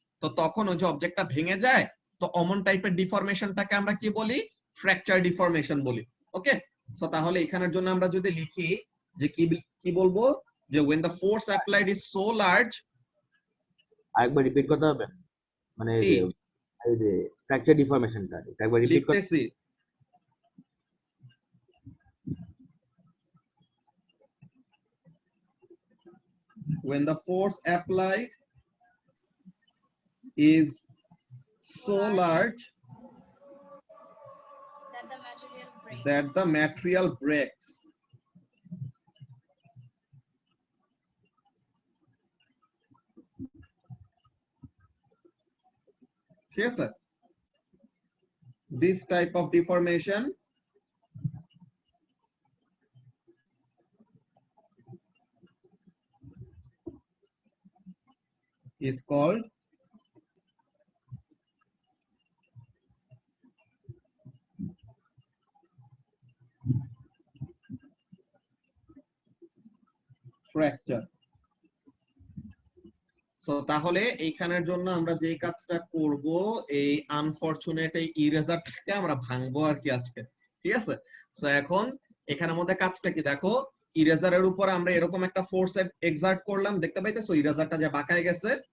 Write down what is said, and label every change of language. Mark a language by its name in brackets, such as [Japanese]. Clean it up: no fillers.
[Bangla] তো তখন ওই যে অবজেক্টটা ভেঙে যায়, তো অমন টাইপের ডিফরমেশনটাকে আমরা কি বলি, ফ্র্যাকচার ডিফরমেশন বলি, ওকে। সো তাহলে এখানের জন্য আমরা যদি লিখি যে কি বলবো, যে [English] when the force applied is so large, [Bangla] আরেকবার রিপিট করতে হবে, মানে এই যে ফ্র্যাকচার ডিফরমেশনটা একবার রিপিট করতে। লিখতেছি, [English] when the force applied is so large that the material breaks. that the material breaks, [Bangla] ঠিক আছে, [English] this type of deformation is called fracture। [Bangla] So তাহলে এইখানের জন্য আমরা যে কাজটা করব, এই আনফরচুনেট এই ইরেজারটাকে আমরা ভাঙবো আর কি আজকে, ঠিক আছে। সো এখন এখানের মধ্যে কাজটা কি, দেখো ইরেজারের উপর আমরা এরকম একটা ফোর্স এক্সার্ট করলাম, দেখতে পাইতেছো ইরেজারটা যে বাঁকায় গেছে।